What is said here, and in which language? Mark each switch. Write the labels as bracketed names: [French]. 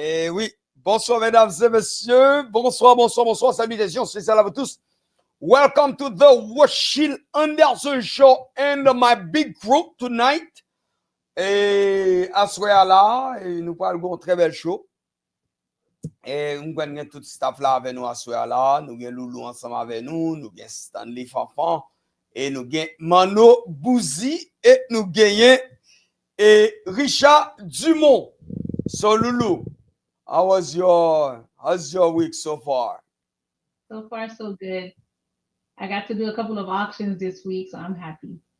[French] oui, bonsoir mesdames et messieurs, bonsoir, salutations spéciales à vous tous. [English] Welcome to the Rotschill Anderson Show and my big group tonight. [French] Et à ce soir-là, nous parlons de très bel show. Et nous avons tout staff là avec nous à ce soir-là. Nous avons Loulou ensemble avec nous. Nous avons Stanley Fanfan. Et nous avons Mano Bouzi. Et nous avons Richard Dumont. [English] So Lulu, how's your week so far? So far, so good. I got to do a couple of auctions this week, so I'm happy.